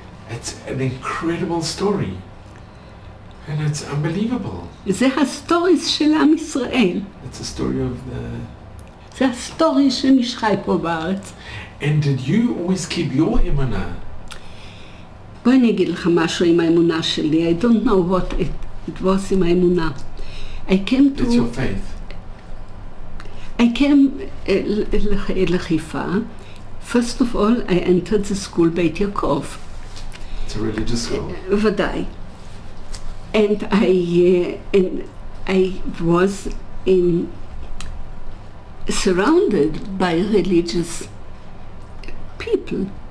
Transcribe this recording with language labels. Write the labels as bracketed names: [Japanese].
[English] It's an incredible story. And it's unbelievable. [Hebrew] זה הסטוריס של עם ישראל. [English] It's a story of the... [Hebrew] זה הסטורי שנשחי פה בארץ. [English] And did you always keep your אמונה? [Hebrew] בואי אני אגיד לך משהו עם האמונה שלי. [English] I don't know what it was [Hebrew] עם האמונה. [English] I came to... It's your faith. I came לחיפה. First of all, I entered the school בית יעקב. It's a religious school. [Hebrew] ודאי. [English] And I was surrounded by religious people.